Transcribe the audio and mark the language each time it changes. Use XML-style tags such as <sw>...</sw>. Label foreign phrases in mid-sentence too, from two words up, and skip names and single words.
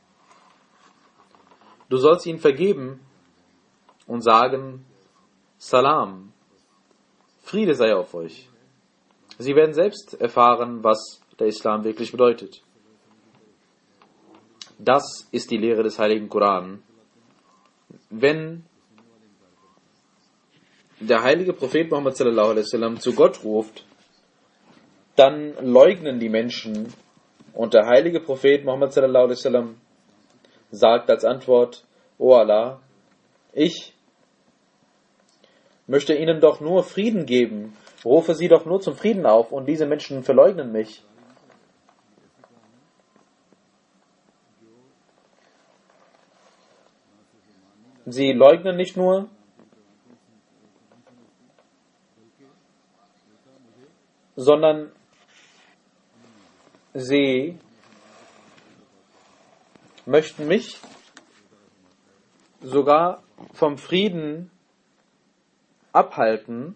<de>Du sollst ihnen vergeben und sagen: Salam, Friede sei auf euch. Sie werden selbst erfahren, was der Islam wirklich bedeutet. Das ist die Lehre des Heiligen Koran. Wenn der heilige Prophet Muhammad</de> <ar>صلى الله عليه وسلم</ar> <de>zu Gott ruft, dann leugnen die Menschen, und der heilige Prophet Muhammad</de> <ar>صلى الله عليه وسلم</ar> <de>sagt als Antwort: O Allah, ich möchte ihnen doch nur Frieden geben, rufe sie doch nur zum Frieden auf, und diese Menschen verleugnen mich. Sie leugnen nicht nur, sondern sie möchten mich sogar vom Frieden abhalten.</de>